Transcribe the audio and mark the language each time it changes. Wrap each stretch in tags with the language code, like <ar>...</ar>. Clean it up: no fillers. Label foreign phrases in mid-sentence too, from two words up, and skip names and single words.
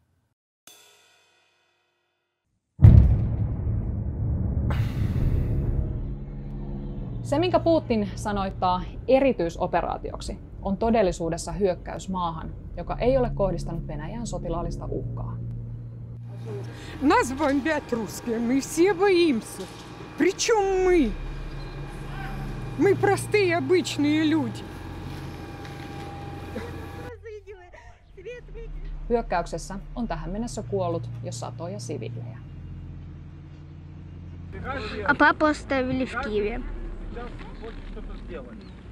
<fi>Se, minkä Putin sanoittaa erityisoperaatioksi, on todellisuudessa hyökkäys maahan, joka ei ole kohdistanut Venäjään sotilaallista uhkaa.</fi> <ru>Нас бомбят русские, мы все боимся. Причем мы? Мы простые, обычные люди.</ru> <fi>Hyökkäyksessä on tähän mennessä kuollut jo satoja siviilejä.</fi> <ru>А папу оставили в Киеве.</ru>